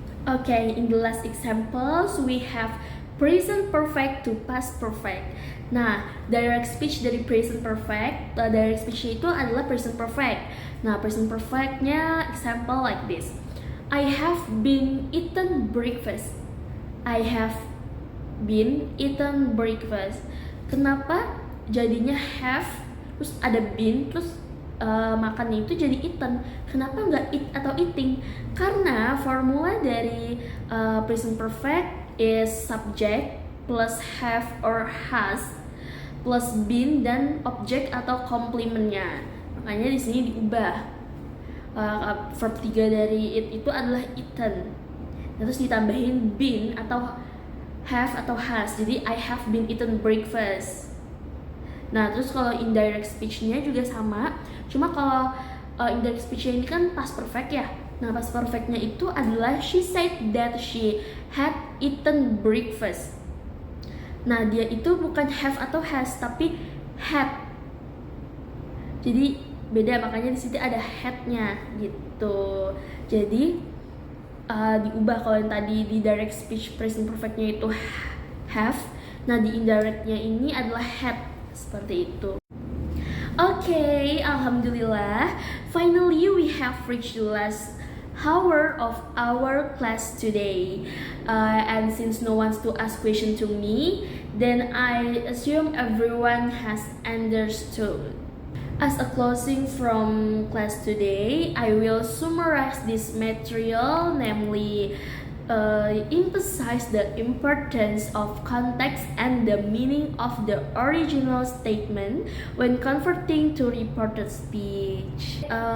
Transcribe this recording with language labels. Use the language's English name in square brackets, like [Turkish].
[English] Okay, in the last examples we have present perfect to past perfect. [Indonesian] Nah, direct speech dari present perfect, direct speech itu adalah present perfect. [English] Nah, present perfectnya example like this. I have been eaten breakfast. I have been eaten breakfast. [Indonesian] Kenapa jadinya have, terus ada been, terus makannya itu jadi eaten? Kenapa nggak eat atau eating? Karena formula dari [English] present perfect is subject plus have or has plus been [Indonesian] dan object atau complementnya. Makanya di sini diubah. Verb 3 dari it itu adalah eaten. Terus ditambahin been atau have atau has. Jadi [English] I have been eaten breakfast. [Indonesian] Nah, terus kalau indirect speech-nya juga sama. Cuma kalau indirect speech-nya ini kan past perfect ya. Nah, past perfect-nya itu adalah [English] she said that she had eaten breakfast. [Indonesian] Nah, dia itu bukan have atau has, tapi had. Jadi beda, makanya di sini ada had-nya gitu. Jadi diubah. Kalau yang tadi di direct speech present perfect-nya itu have, nah di indirect-nya ini adalah had, seperti itu. [English] Okay, alhamdulillah. Finally we have reached the last hour of our class today. And since no one's to ask question to me, then I assume everyone has understood. As a closing from class today, I will summarize this material, namely emphasize the importance of context and the meaning of the original statement when converting to reported speech.